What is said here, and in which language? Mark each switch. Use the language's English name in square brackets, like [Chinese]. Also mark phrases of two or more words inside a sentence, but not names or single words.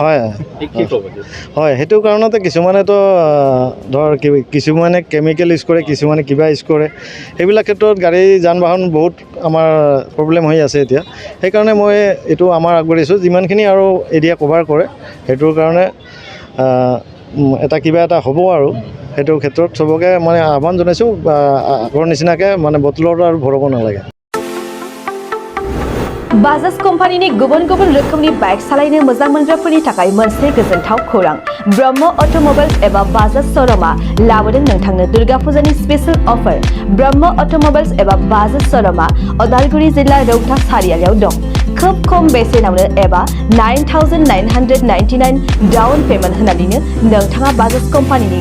[Assamese] হয় হয় সেইটো কাৰণতে কিছুমানেতো ধৰ কিছুমানে [English] chemical use [Assamese] কৰে কিছুমানে কিবা ইউজ কৰে সেইবিলাক ক্ষেত্ৰত গাড়ী যান বাহন বহুত আমাৰ প্ৰব্লেম হৈ আছে এতিয়া সেইকাৰণে মই এইটো আমাৰ আগবাঢ়িছোঁ যিমানখিনি আৰু [English] area cover [Assamese] কৰে সেইটোৰ কাৰণে এটা কিবা এটা হ'ব আৰু সেইটো ক্ষেত্ৰত চবকে মানে আহ্বান জনাইছোঁ আগৰ নিচিনাকৈ মানে বটলত আৰু ভৰাব নালাগে [Bodo] बाजाज कम्पानीनि गुबुन गुबुन रोखोमनि बाइक सालायनो मोजां मोनग्राफोरनि थाखाय मोनसे गोजोनथाव खौरां ब्रह्म अट'मबाइल्स एबा बाजाज श'रुमआ लाबोदों नोंथांनो दुर्गा फुजानि [English] special offer [Bodo] ब्रह्म अट'मबाइल्स एबा बाजाज श'रुमआ उदालगुरि जिल्ला रौता सारियालियाव दं खोब खम बेसेनावनो एबा 9,999 [English] down payment [Bodo] होनानैनो नोंथाङा बाजाज कम्पानीनि